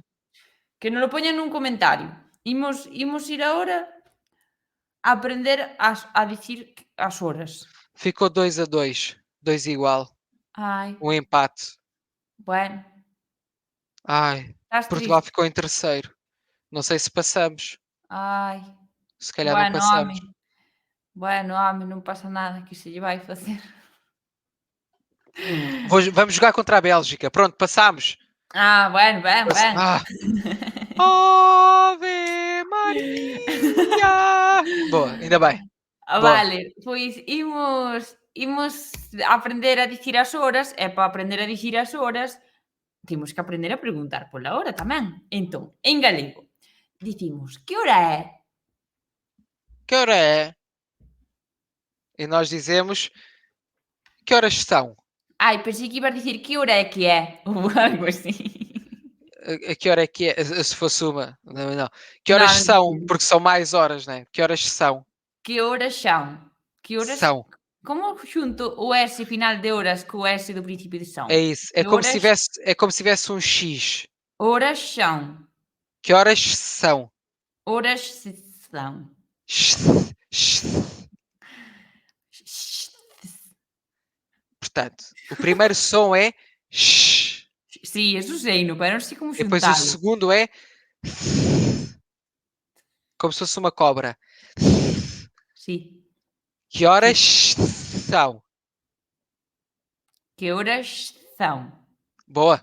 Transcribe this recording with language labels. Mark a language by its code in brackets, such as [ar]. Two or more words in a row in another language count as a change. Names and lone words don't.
[gl] que nos lo poñan nun comentario. Imos ir agora a aprender a dicir as horas. [pt] Ficou 2-2, 2 igual, Ai, um empate. [gl] bueno, Ai, estás [pt] Portugal [gl] triste. [pt] ficou em terceiro. Não sei se passamos. Ai, Se calhar não [gl] bueno, [pt] passamos. [gl] home, bueno, non pasa nada, que se lle vai facer. [pt] Vamos jogar contra a Bélgica. Pronto, passámos. [gl] Ah, bueno, ben. Ah. Ave Maria! [pt] Boa, ainda bem. Boa. [gl] Vale, pois imos aprender a dicir as horas e para aprender a dicir as horas temos que aprender a preguntar pola hora tamén. Entón, en galego, dicimos que hora é? Que hora é? [pt] E nós dizemos que horas são? [gl] Ai, pensei que ibas dicir que hora é que é, ou algo así. [pt] A que hora é que é? Se fosse uma. Não, não. Que horas [gl] Non, [pt] são? Porque são mais horas, né? Que horas são? [gl] que horas son? Que horas [pt] São. [gl] como xunto o S final de horas co S do principio de son? [pt] É isso. [gl] Que horas [pt] É como se tivesse um X. [gl] horas son? [pt] Que horas são? Horas são. X. Portanto, o primeiro som é X. [gl] Sí, eso seino, pero non sei como [pt] E depois o [gl] xuntalo. [pt] segundo é como se fosse uma cobra. [gl] Sí. [pt] Que horas são? [gl] Que horas son? [pt] Boa,